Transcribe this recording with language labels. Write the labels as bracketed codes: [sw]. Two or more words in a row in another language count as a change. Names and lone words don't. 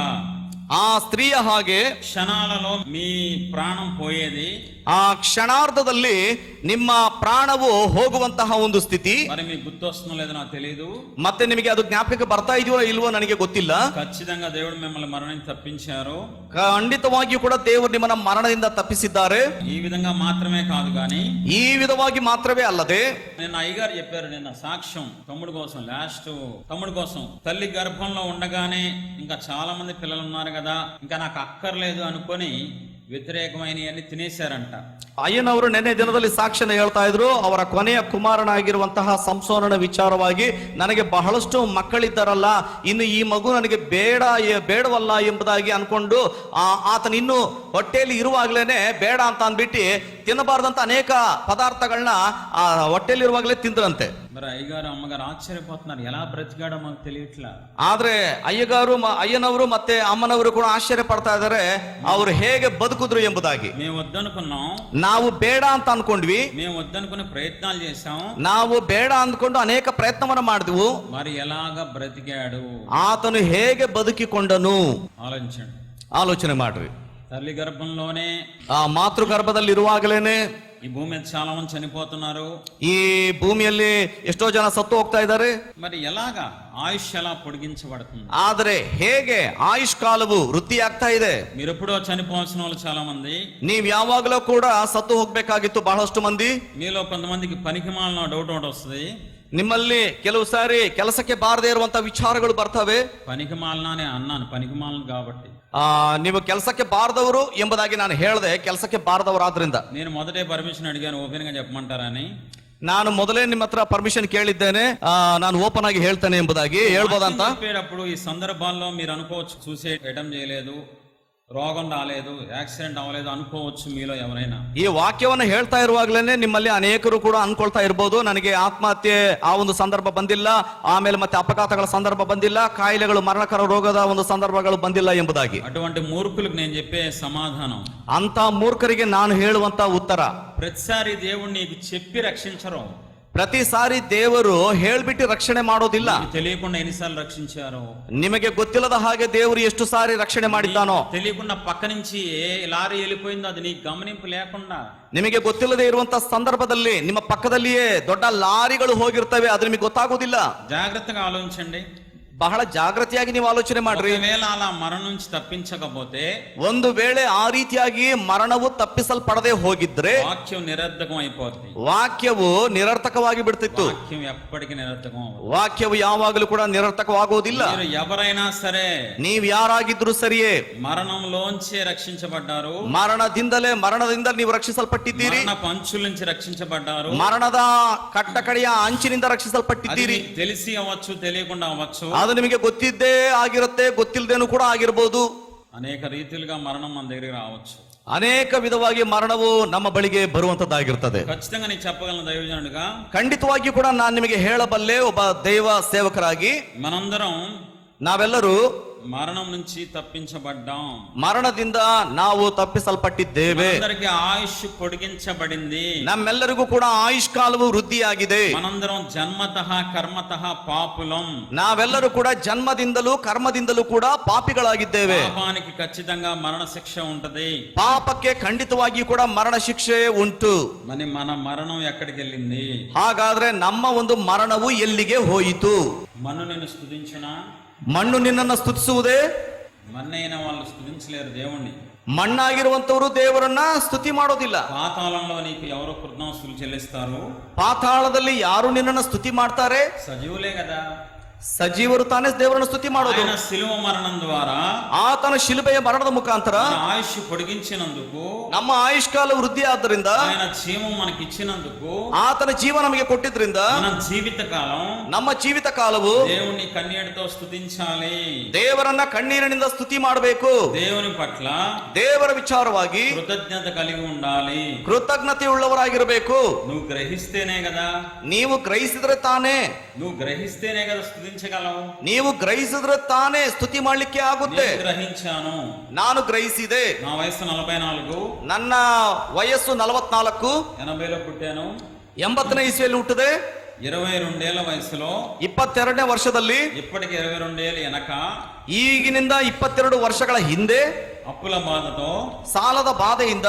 [kn] ಆ ಸ್ತ್ರೀಯ ಹಾಗೆ [te] క్షణాలలో మీ ప్రాణం పోయేది, [kn] ಆ ಕ್ಷಣಾರ್ಧದಲ್ಲಿ ನಿಮ್ಮ ಪ್ರಾಣವು ಹೋಗುವಂತಹ ಒಂದು ಸ್ಥಿತಿ. [te] మరి మీకు గుర్తొస్తుందో లేదో నాకు తెలియదు. [kn] ಮತ್ತೆ ನಿಮಗೆ ಅದು ಜ್ಞಾಪಕಕ್ಕೆ ಬರ್ತಾ ಇದೆಯೋ ಇಲ್ವೋ ನನಗೆ ಗೊತ್ತಿಲ್ಲ. [te] ఖచ్చితంగా దేవుడు మిమ్మల్ని మరణం తప్పించారు. [kn] ಖಂಡಿತವಾಗಿಯೂ ಕೂಡ ದೇವರು ನಿಮ್ಮನ್ನ ಮರಣದಿಂದ ತಪ್ಪಿಸಿದ್ದಾರೆ. [te] ఈ విధంగా మాత్రమే కాదు గాని, [kn] ಈ ವಿಧವಾಗಿ ಮಾತ್ರವೇ ಅಲ್ಲದೆ, [te] నిన్న అయ్యగారు చెప్పారు, నిన్న సాక్ష్యం తమ్ముడు కోసం, లాస్ట్ తమ్ముడు కోసం, తల్లి గర్భంలో ఉండగానే ఇంకా చాలా మంది పిల్లలు ఉన్నారు కదా, ఇంకా నాకు అక్కర్లేదు అనుకొని వ్యతిరేకమైన తిన్నేశారంట. [kn] ಅಯ್ಯನವರು ನಿನ್ನೆ ದಿನದಲ್ಲಿ ಸಾಕ್ಷ್ಯನ ಹೇಳ್ತಾ ಇದ್ರು. ಅವರ ಕೊನೆಯ ಕುಮಾರನಾಗಿರುವಂತಹ ಸಂಸೋನನ ವಿಚಾರವಾಗಿ, ನನಗೆ ಬಹಳಷ್ಟು ಮಕ್ಕಳಿದ್ದಾರಲ್ಲ, ಇನ್ನು ಈ ಮಗು ನನಗೆ ಬೇಡವಲ್ಲ ಎಂಬುದಾಗಿ ಅನ್ಕೊಂಡು ಆತನ ಇನ್ನು ಹೊಟ್ಟೆಯಲ್ಲಿ ಇರುವಾಗ್ಲೇನೆ ಬೇಡ ಅಂತ ಅಂದ್ಬಿಟ್ಟು ತಿನ್ನಬಾರ್ದಂತ ಅನೇಕ ಪದಾರ್ಥಗಳನ್ನ ಹೊಟ್ಟೆಯಲ್ಲಿ ಇರುವಾಗಲೇ ತಿಂದ್ರಂತೆ. [te] మరి అయ్యగారు అమ్మగారు ఆశ్చర్యపోతున్నారు, ఎలా బ్రతికాడో మాకు తెలియట్లా. [kn] ಆದ್ರೆ ಅಯ್ಯನವರು ಮತ್ತೆ ಅಮ್ಮನವರು ಕೂಡ ಆಶ್ಚರ್ಯ ಪಡ್ತಾ ಇದ್ದಾರೆ, ಅವರು ಹೇಗೆ ಬದುಕುದ್ರು ಎಂಬುದಾಗಿ. [te] మేము వద్దనుకున్నాం, [kn] ನಾವು ಬೇಡ ಅಂತ ಅನ್ಕೊಂಡ್ವಿ, [te] మేము వద్దనుకునే ప్రయత్నాలు చేశాం, [kn] ನಾವು ಬೇಡ ಅಂದ್ಕೊಂಡು ಅನೇಕ ಪ್ರಯತ್ನವನ್ನ ಮಾಡಿದ್ವು. [te] మరి ఎలాగ బ్రతికాడు, [kn] ಆತನು ಹೇಗೆ ಬದುಕಿಕೊಂಡನು [te] ఆలోచించండి. [kn] ಆಲೋಚನೆ ಮಾಡ್ರಿ. [te] తల్లి గర్భంలోనే [kn] ಆ ಮಾತೃ ಗರ್ಭದಲ್ಲಿ ಇರುವಾಗಲೇನೆ [te] ఈ భూమి మీద చాలా మంది చనిపోతున్నారు. [kn] ಈ ಭೂಮಿಯಲ್ಲಿ ಎಷ್ಟೋ ಜನ ಸತ್ತು ಹೋಗ್ತಾ ಇದ್ದಾರೆ. [te] మరి ఎలాగా ఆయుష్ ఎలా పొడిగించబడుతుంది? [kn] ಆದರೆ ಹೇಗೆ ಆಯುಷ್ ಕಾಲವು ವೃದ್ಧಿ ಆಗ್ತಾ ಇದೆ? [te] మీరు ఎప్పుడో చనిపోవాల్సిన వాళ్ళు చాలా మంది, [kn] ನೀವ್ ಯಾವಾಗಲೂ ಕೂಡ ಸತ್ತು ಹೋಗ್ಬೇಕಾಗಿತ್ತು ಬಹಳಷ್ಟು ಮಂದಿ. [te] మీలో కొంతమందికి పనికిమాలిన డౌట్ ఒకటి వస్తుంది. [kn] ನಿಮ್ಮಲ್ಲಿ ಕೆಲವು ಸಾರಿ ಕೆಲಸಕ್ಕೆ ಬಾರದೇ ಇರುವಂತ ವಿಚಾರಗಳು ಬರ್ತವೆ. [te] పనికిమాలిన అన్నాను, పనికిమాలిన కాబట్టి. [kn] ನೀವು ಕೆಲಸಕ್ಕೆ ಬಾರದವರು ಎಂಬುದಾಗಿ ನಾನು ಹೇಳಿದೆ, ಕೆಲಸಕ್ಕೆ ಬಾರದವರಾದ್ರಿಂದ. [te] నేను మొదటే పర్మిషన్ అడిగాను, ఓపెన్ గా చెప్పమంటారని. [kn] ನಾನು ಮೊದಲೇ ನಿಮ್ಮ ಹತ್ರ పర్మిషన్ ಕೇಳಿದ್ದೇನೆ, ನಾನು ಓಪನ್ ಆಗಿ ಹೇಳ್ತೇನೆ ಎಂಬುದಾಗಿ. ಹೇಳ್ಬೋದಂತ [te] చెప్పేటప్పుడు ఈ సందర్భాల్లో మీరు అనుకోవచ్చు, [en] suicide attempt [te] చేయలేదు, రోగం రాలేదు, యాక్సిడెంట్ అవ్వలేదు అనుకోవచ్చు మీలో ఎవరైనా. [kn] ಈ ವಾಕ್ಯವನ್ನು ಹೇಳ್ತಾ ಇರುವಾಗಲೇ ನಿಮ್ಮಲ್ಲಿ ಅನೇಕರು ಕೂಡ ಅನ್ಕೊಳ್ತಾ ಇರಬಹುದು, ನನಗೆ ಆತ್ಮಹತ್ಯೆ ಆ ಒಂದು ಸಂದರ್ಭ ಬಂದಿಲ್ಲ, ಆಮೇಲೆ ಮತ್ತೆ ಅಪಘಾತಗಳ ಸಂದರ್ಭ ಬಂದಿಲ್ಲ, ಕಾಯಿಲೆಗಳು ಮರಣಕರ ರೋಗದ ಒಂದು ಸಂದರ್ಭಗಳು ಬಂದಿಲ್ಲ ಎಂಬುದಾಗಿ. [te] అటువంటి మూర్ఖులకు నేను చెప్పే సమాధానం, [kn] ಅಂತ ಮೂರ್ಖರಿಗೆ ನಾನು ಹೇಳುವಂತ ಉತ್ತರ, [te] ప్రతిసారి దేవుడు నీకు చెప్పి రక్షించరు. [kn] ಪ್ರತಿ ಸಾರಿ ದೇವರು ಹೇಳ್ಬಿಟ್ಟು ರಕ್ಷಣೆ ಮಾಡೋದಿಲ್ಲ. [te] తెలియకుండా ఎన్నిసార్లు రక్షించారో, [kn] ನಿಮಗೆ ಗೊತ್ತಿಲ್ಲದ ಹಾಗೆ ದೇವರು ಎಷ್ಟು ಸಾರಿ ರಕ್ಷಣೆ ಮಾಡಿದ್ದಾನೋ, [te] తెలియకుండా పక్క నుంచి ఏ లారీ వెళ్ళిపోయిందో అది నీకు గమనింపు లేకుండా, [kn] ನಿಮಗೆ ಗೊತ್ತಿಲ್ಲದೆ ಇರುವಂತ ಸಂದರ್ಭದಲ್ಲಿ ನಿಮ್ಮ ಪಕ್ಕದಲ್ಲಿಯೇ ದೊಡ್ಡ ಲಾರಿಗಳು ಹೋಗಿರ್ತವೆ, ಅದು ನಿಮಗೆ ಗೊತ್ತಾಗೋದಿಲ್ಲ. [te] జాగ్రత్తగా ఆలోచించండి, [kn] ಬಹಳ ಜಾಗೃತಿಯಾಗಿ ನೀವು ಆಲೋಚನೆ ಮಾಡ್ರಿ. [te] ఒకవేళ అలా మరణం నుంచి తప్పించకపోతే, [kn] ಒಂದು ವೇಳೆ ಆ ರೀತಿಯಾಗಿ ಮರಣವು ತಪ್ಪಿಸಲ್ಪಡದೆ ಹೋಗಿದ್ರೆ [te] వాక్యం నిరర్ధకం అయిపోతుంది. [kn] ವಾಕ್ಯವು ನಿರರ್ಥಕವಾಗಿ ಬಿಡ್ತಿತ್ತು. [te] వాక్యం ఎప్పటికీ నిరర్ధకం అవ్వదు. [kn] ವಾಕ್ಯವು ಯಾವಾಗಲೂ ಕೂಡ ನಿರರ್ಥಕವಾಗುವುದಿಲ್ಲ. [te] మీరు ఎవరైనా సరే, [kn] ನೀವ್ ಯಾರಾಗಿದ್ರು ಸರಿಯೇ, [te] మరణంలోంచే రక్షించబడ్డారు, [kn] ಮರಣದಿಂದ ನೀವು ರಕ್ಷಿಸಲ್ಪಟ್ಟಿದ್ದೀರಿ, [te] మరణ పంచుల నుంచి రక్షించబడ్డారు, [kn] ಮರಣದ ಕಟ್ಟಕಡೆಯ ಅಂಚಿನಿಂದ ರಕ್ಷಿಸಲ್ಪಟ್ಟಿದ್ದೀರಿ. [te] అది తెలిసి అవ్వచ్చు, తెలియకుండా అవ్వచ్చు, [kn] ಅದು ನಿಮಗೆ ಗೊತ್ತಿದ್ದೇ ಆಗಿರುತ್ತೆ, ಗೊತ್ತಿಲ್ಲದೇನು ಕೂಡ ಆಗಿರ್ಬೋದು. [te] అనేక రీతిలుగా మరణం మన దగ్గరికి రావచ్చు. [kn] ಅನೇಕ ವಿಧವಾಗಿ ಮರಣವು ನಮ್ಮ ಬಳಿಗೆ ಬರುವಂತದ್ದಾಗಿರ್ತದೆ. [te] ఖచ్చితంగా నేను చెప్పగలను దైవజనుడిగా, [kn] ಖಂಡಿತವಾಗಿ ಕೂಡ ನಾನು ನಿಮಗೆ ಹೇಳಬಲ್ಲೆ, ಒಬ್ಬ ದೈವ ಸೇವಕರಾಗಿ [te] మనందరం [kn] ನಾವೆಲ್ಲರೂ [te] మరణం నుంచి తప్పించబడ్డాం. [kn] ಮರಣದಿಂದ ನಾವು ತಪ್ಪಿಸಲ್ಪಟ್ಟಿದ್ದೇವೆ. [te] అందరికి ఆయుష్ పొడిగించబడింది. [kn] ನಮ್ಮೆಲ್ಲರಿಗೂ ಕೂಡ ಆಯುಷ್ ಕಾಲವು ವೃದ್ಧಿಯಾಗಿದೆ. [te] మనందరం జన్మతః కర్మతః పాపులం. [kn] ನಾವೆಲ್ಲರೂ ಕೂಡ ಜನ್ಮದಿಂದಲೂ ಕರ್ಮದಿಂದಲೂ ಕೂಡ ಪಾಪಿಗಳಾಗಿದ್ದೇವೆ. [te] పాపానికి ఖచ్చితంగా మరణ శిక్ష ఉంటది. [kn] ಪಾಪಕ್ಕೆ ಖಂಡಿತವಾಗಿ ಕೂಡ ಮರಣ ಶಿಕ್ಷೆ ಉಂಟು. [te] మరి మన మరణం ఎక్కడికి వెళ్ళింది? [kn] ಹಾಗಾದ್ರೆ ನಮ್ಮ ಒಂದು ಮರಣವು ಎಲ್ಲಿಗೆ ಹೋಯಿತು? [te] మన్ను నిన్ను స్తుతించునా? [kn] ಮಣ್ಣು ನಿನ್ನನ್ನು ಸ್ತುತಿಸುವುದೇ? [te] మన్నైన వాళ్ళు స్తుతించలేరు దేవుణ్ణి. [kn] ಮಣ್ಣಾಗಿರುವಂತವರು ದೇವರನ್ನ ಸ್ತುತಿ ಮಾಡೋದಿಲ್ಲ. [te] పాతాళంలో నీకు ఎవరు కృతజ్ఞతలు చెల్లిస్తారు? [kn] ಪಾತಾಳದಲ್ಲಿ ಯಾರು ನಿನ್ನನ್ನು ಸ್ತುತಿ ಮಾಡ್ತಾರೆ? [te] సజీవులే కదా. [kn] ಸಜೀವರು ತಾನೇ ದೇವರನ್ನು ಸ್ತುತಿ ಮಾಡೋದು. [te] ఆయన శిలువ మరణం ద్వారా, [kn] ಆತನ ಶಿಲುಬೆಯ ಮರಣದ ಮುಖಾಂತರ [te] మన ఆయుష్ పొడిగించినందుకు, [kn] ನಮ್ಮ ಆಯುಷ್ ಕಾಲ ವೃದ್ಧಿ ಆದ್ದರಿಂದ, [te] ఆయన జీవం మనకి ఇచ్చినందుకు, [kn] ಆತನ ಜೀವ ನಮಗೆ ಕೊಟ್ಟಿದ್ರಿಂದ [te] మన జీవిత కాలం [kn] ನಮ್ಮ ಜೀವಿತ ಕಾಲವು [te] దేవుని కన్నీటితో స్తుతించాలి. [kn] ದೇವರನ್ನ ಕಣ್ಣೀರಿನಿಂದ ಸ್ತುತಿ ಮಾಡಬೇಕು. [te] దేవుని పట్ల [kn] ದೇವರ ವಿಚಾರವಾಗಿ [te] కృతజ్ఞత కలిగి ఉండాలి. [kn] ಕೃತಜ್ಞತೆ ಉಳ್ಳವರಾಗಿರಬೇಕು. [te] నువ్వు గ్రహిస్తేనే కదా, [kn] ನೀವು ಗ್ರಹಿಸಿದ್ರೆ ತಾನೇ, [te] నువ్వు గ్రహిస్తేనే కదా స్తుతించగలవు. [kn] ನೀವು ಗ್ರಹಿಸಿದ್ರೆ ತಾನೇ ಸ್ತುತಿ ಮಾಡ್ಲಿಕ್ಕೆ ಆಗುತ್ತೆ. [te] నేను గ్రహించాను. [kn] ನಾನು ಗ್ರಹಿಸಿದೆ. [te] నా వయసు 44, [kn] ನನ್ನ ವಯಸ್ಸು 44, [te] 80లో పుట్టాను. [kn] 80ನೇ ಇಸ್ವಿಯಲ್ಲಿ ಹುಟ್ಟಿದೆ. [te] 22 ఏళ్ల వయసులో, [kn] 22ನೇ ವರ್ಷದಲ್ಲಿ, [te] ఇప్పటికి 22 ఏళ్ళు వెనక, [kn] ಈಗಿನಿಂದ 22 ವರ್ಷಗಳ ಹಿಂದೆ [te] అప్పుల బాధతో, [kn] ಸಾಲದ ಬಾಧೆಯಿಂದ